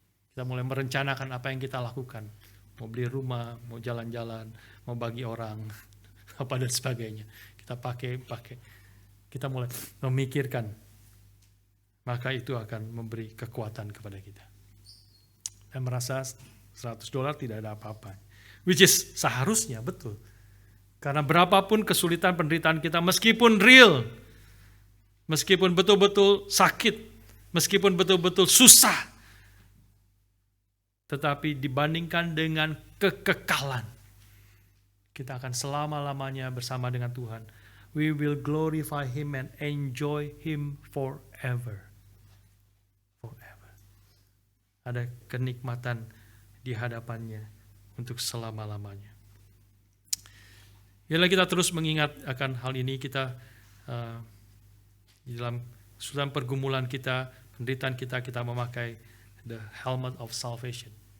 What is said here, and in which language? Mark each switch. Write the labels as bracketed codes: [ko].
[id] Kita mulai merencanakan apa yang kita lakukan. Mau beli rumah, mau jalan-jalan, mau bagi orang, apa dan sebagainya. Kita pakai. kita mulai memikirkan, maka itu akan memberi kekuatan kepada kita. Dan merasa $100 tidak ada apa-apa. [en] Which is [id] seharusnya, betul. Karena berapapun kesulitan penderitaan kita, meskipun real, meskipun betul-betul sakit, meskipun betul-betul susah, tetapi dibandingkan dengan kekekalan, kita akan selama-lamanya bersama dengan Tuhan. [en] We will glorify Him and enjoy Him forever. Forever. [id] Ada kenikmatan di hadapannya untuk selama-lamanya. Bila kita terus mengingat akan hal ini, kita di dalam pergumulan kita, penderitaan kita memakai [en] the helmet of salvation.